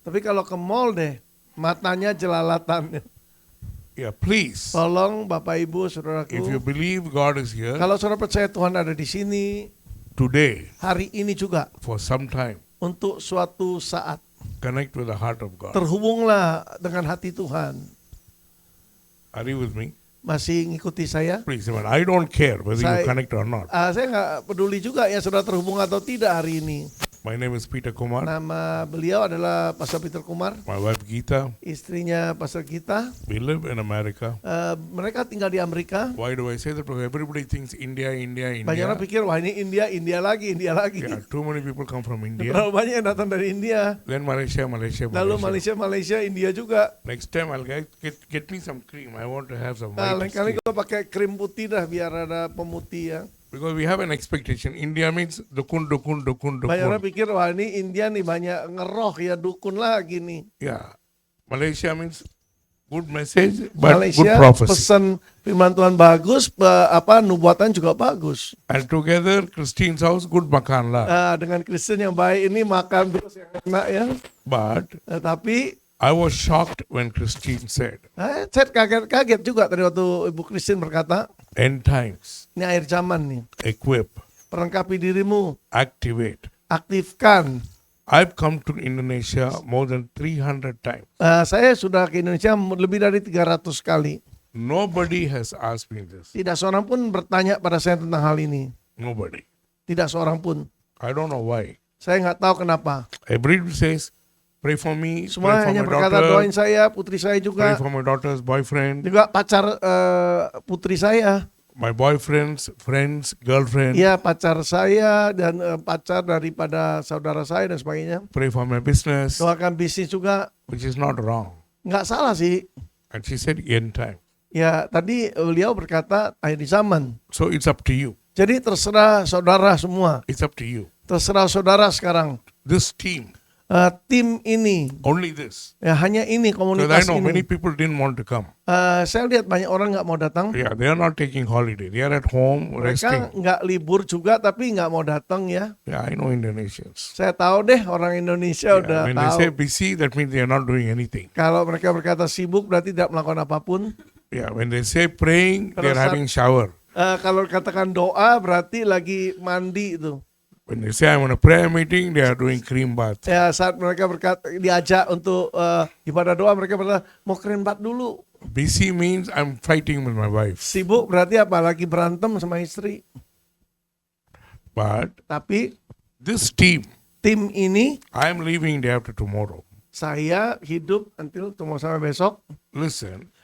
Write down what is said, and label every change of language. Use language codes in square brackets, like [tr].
[id] Tapi kalau ke mall deh, matanya jelalatan. [en] yeah, please. [id] Tolong Bapak Ibu Saudaraku, [en] If you believe God is here [id] kalau saudara percaya Tuhan ada di sini [en] today, [id] hari ini juga [en] for some time, [id] untuk suatu saat, [en] connect with the heart of God. [id] terhubunglah dengan hati Tuhan. [en] Are you with me? [id] Masih ngikuti saya? [en] Please, I don't care whether you [id] Saya- [en] connect or not. [id] Saya nggak peduli juga ya saudara terhubung atau tidak hari ini. [en] My name is Peter Kumar. [id] Nama beliau adalah Pastor Peter Kumar. [en] My wife Geeta. [id] Istrinya Pastor Gita. [en] We live in America. [id] Mereka tinggal di Amerika. [en] Why do I say that? Because everybody thinks India, India, [id] Banyak orang [en] India. [id] pikir, wah ini India, India lagi. [en] Yeah, too many people come from India. [id] Terlalu banyak yang datang dari India. [en] Then Malaysia, Malaysia, [id] Lalu [en] Malaysia. [id] Malaysia, India juga. [en] Next time I'll get me some cream. I want to have some [id] Nah, lain kali [en] cream. [id] gue pakai krim putih dah biar ada pemutih ya. [en] Because we have an expectation. India means dukun. [id] Banyak orang pikir, wah ini India nih banyak ngeroh ya, dukun lagi nih. [en] Yeah. Malaysia means good message, but good [id] Malaysia [en] prophecy. [id] pesan firman Tuhan bagus, nubuatan juga bagus. [en] And together, Christine's house, good makan lah. [id] Dengan Kristen yang baik ini makan terus yang enak ya. [en] But [id] Tapi [en] I was shocked when Christine said, [id] saya kaget juga tadi waktu Ibu Kristen berkata, [en] end times, [id] ini akhir zaman nih, [en] equip, [id] perlengkapi dirimu, [en] activate. [id] aktifkan. [en] I've come to Indonesia more than 300 times. [id] Saya sudah ke Indonesia lebih dari 300 kali. [en] Nobody has asked me this. [id] Tidak seorang pun bertanya pada saya tentang hal ini. [en] Nobody. [id] Tidak seorang pun. [en] I don't know why. [id] Saya nggak tahu kenapa. [en] Everybody says, pray for me, [id] Semua [en] pray for [id] hanya [en] my [id] berkata [en] daughter, [id] doain saya, putri saya [en] pray [id] juga, [en] for my daughter's boyfriend, [id] juga pacar putri saya, [en] my boyfriend's friends, girlfriend, [id] ya pacar saya dan pacar daripada saudara saya dan sebagainya. [en] pray for my business, [id] Doakan bisnis juga, [en] which is not wrong. [id] nggak salah sih. [en] And she said, end time. [id] Ya tadi beliau berkata akhir zaman. [en] So it's up to you. [id] Jadi terserah saudara semua, [en] It's up to you. [id] terserah saudara sekarang. [en] This team, [id] Tim ini, [en] only this. [id] ya hanya ini [en] Because I [id] komunitas [en] know many [id] ini. [en] people didn't want to come. [id] Saya lihat banyak orang nggak mau datang. [en] Yeah, they are not taking holiday. They are at home resting. [id] Mereka nggak libur juga tapi nggak mau datang ya. [en] Yeah, I know Indonesians. [id] Saya tahu deh orang Indonesia udah [en] When [id] tahu. [en] they say busy, that means they are not doing anything. [id] Kalau mereka berkata sibuk berarti tidak melakukan apapun. [en] Yeah, when they say praying, they are [id] Kalau [en] having shower. [id] Kalau katakan doa berarti lagi mandi itu. [en] When they say I want a prayer meeting, they are doing cream bath. [id] Ya saat mereka berkata diajak untuk ibadah doa mereka berkata mau keren bat dulu. [en] Busy means I'm fighting with my wife. [id] Sibuk berarti apa? Lagi berantem sama istri. [en] But [id] Tapi [en] this team, [id] tim ini [en] I'm leaving day after tomorrow. [id] saya hidup until tunggu sampai besok. [en] Listen,